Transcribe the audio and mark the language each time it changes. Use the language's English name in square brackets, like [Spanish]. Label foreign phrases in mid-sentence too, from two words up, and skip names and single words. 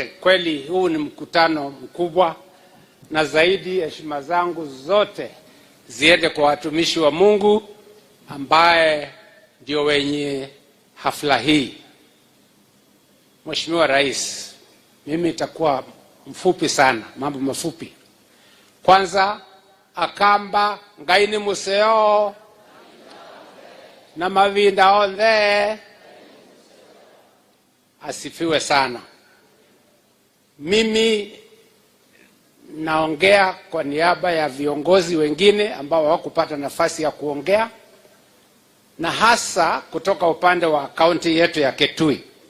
[Swahili] Kweli huu ni mkutano mkubwa, na zaidi heshima zangu zote ziende kwa watumishi wa Mungu ambaye ndio wenye hafla hii. Mheshimiwa Rais, mimi itakuwa mfupi sana, mambo mafupi. Kwanza, [Kamba] akamba ngaini museo na mavinda ondhe, [Swahili] asifiwe sana. Mimi naongea kwa niaba ya viongozi wengine ambao hawakupata nafasi ya kuongea, na hasa kutoka upande wa kaunti yetu ya Kitui.